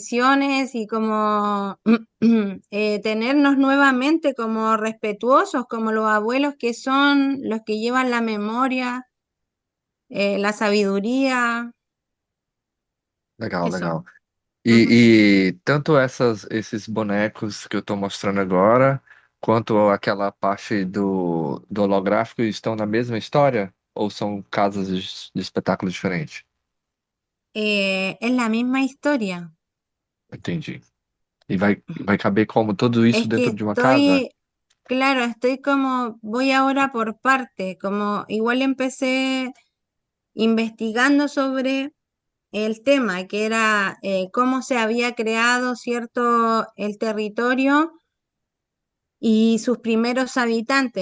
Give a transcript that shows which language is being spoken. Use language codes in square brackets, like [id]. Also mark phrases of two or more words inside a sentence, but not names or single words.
[es] tradiciones y como tenernos nuevamente como respetuosos, como los abuelos que son los que llevan la memoria, la sabiduría, Legal, eso. legal. Ujú. [pt] E tanto esses bonecos que eu estou mostrando agora, quanto aquela parte do holográfico estão na mesma história? Ou são casas de espetáculo diferentes? [es] Es la misma historia. [pt] Entendi. E vai caber como tudo isso [es] Es que [pt] dentro de uma casa? [es] estoy, claro, estoy como, voy ahora por parte, como igual empecé investigando sobre el tema, que era cómo se había creado, ¿cierto?, el territorio y sus primeros habitantes.